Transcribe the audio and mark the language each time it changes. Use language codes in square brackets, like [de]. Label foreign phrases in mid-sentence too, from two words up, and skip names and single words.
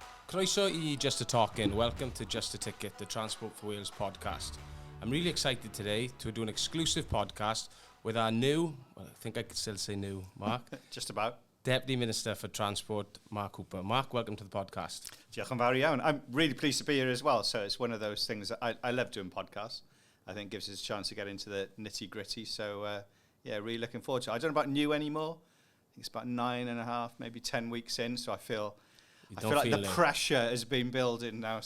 [cy] Croeso I Jest y Tocyn. [en] Welcome to Just a Ticket, the Transport for Wales podcast. I'm really excited today to do an exclusive podcast with our new, well, I think I could still say new, Mark. Just about. Deputy Minister for Transport, Mark Cooper. Mark, welcome to the podcast. [cy] Diolch yn fawr iawn. [en] I'm really pleased to be here as well. So it's one of those things that I love doing podcasts. I think it gives us a chance to get into the nitty gritty. So yeah, really looking forward to it. I don't know about new anymore. I think it's about 9.5, maybe 10 weeks in. So I feel like the pressure has been building now.